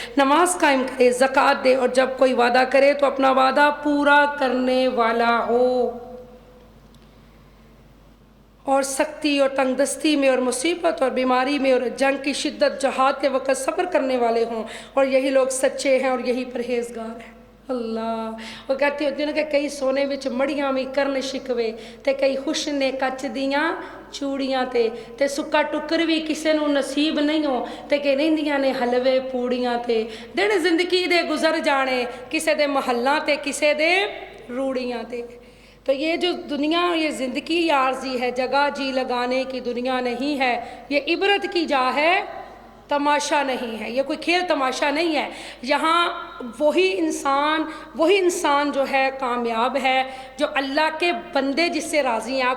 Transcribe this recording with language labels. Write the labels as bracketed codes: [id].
[ur] نماز قائم کرے, زکوٰۃ دے, اور جب کوئی وعدہ کرے تو اپنا وعدہ پورا کرنے والا ہو. اور سختی اور تنگ دستی میں اور مصیبت اور بیماری میں اور جنگ کی شدت, جہاد کے وقت صبر کرنے والے ہوں. اور یہی لوگ سچے ہیں اور یہی پرہیزگار ہیں. اللہ وہ کہتی ہوتی ہیں کہ [pa] کئی سونے وچ مڑیاں بھی کرن شکوے تے کئی خوش نے کچ دیاں چوڑیاں تے سکا ٹکر بھی کسے نو نصیب نہیں ہو تے کہ رہندیاں نے حلوے پوڑیاں تے. دن زندگی دے گزر جانے کسے دے محلاں تے کسے دے روڑیاں تے. [ur] تو یہ جو دنیا, یہ زندگی عارضی ہے, جگہ جی لگانے کی دنیا نہیں ہے. یہ عبرت کی جا ہے, تماشا نہیں ہے. یہ کوئی کھیل تماشا نہیں ہے. یہاں وہی انسان جو ہے کامیاب ہے جو اللہ کے بندے جس سے راضی ہیں.